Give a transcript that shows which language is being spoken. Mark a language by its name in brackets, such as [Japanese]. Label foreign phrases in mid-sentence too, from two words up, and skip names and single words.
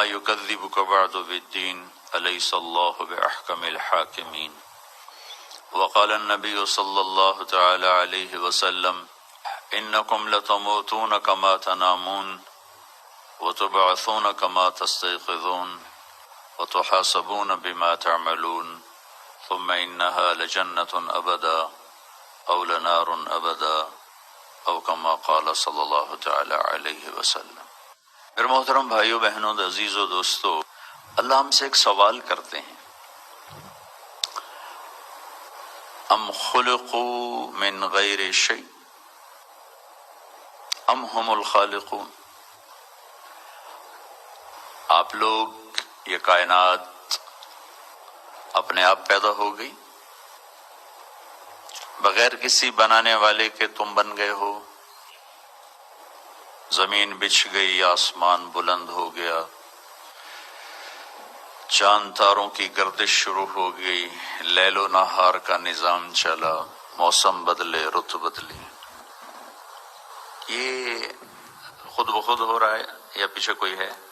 [Arabic] يكذبك بعد بالدين أليس الله بأحكم الحاكمين وقال النبي صلى الله تعالى عليه وسلم إنكم لتموتون كما تنامون وتبعثون كما تستيقظون وتحاسبون بما تعملون ثم إنها لجنة أبدا أو لنار أبدا أو كما قال صلی اللہ تعالی علیہ وسلم۔ [Urdu] میرے محترم بھائیو بہنوں عزیزو دوستو، اللہ ہم سے ایک سوال کرتے ہیں، [Arabic] ام خلقوا من غیر شیء ام هم الخالقون؟ [Urdu] آپ لوگ یہ کائنات اپنے آپ پیدا ہو گئی، بغیر کسی بنانے والے کے تم بن گئے ہو؟ زمین بچھ گئی، آسمان بلند ہو گیا، چاند تاروں کی گردش شروع ہو گئی، لیل و نہار کا نظام چلا، موسم بدلے، رت بدلی، یہ خود بخود ہو رہا ہے یا پیچھے کوئی ہے؟